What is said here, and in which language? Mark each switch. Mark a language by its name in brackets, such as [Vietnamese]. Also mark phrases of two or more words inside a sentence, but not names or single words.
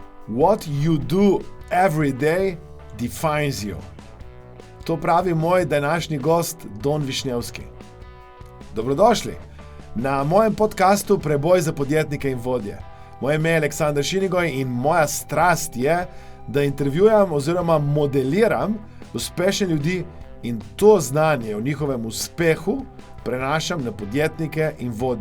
[English] What you do every day defines you. [Slovenian] To pravi moj današnji gost Don Wisniewski. Dobrodošli na mojem podcastu Preboj za podjetnike in vodje. Moje ime je Aleksander Šinigoj in moja strast je, da intervjuvam oziroma modeliram uspešne ljudi in to znanje o njihovem uspehu prenašam na podjetnike in vodje.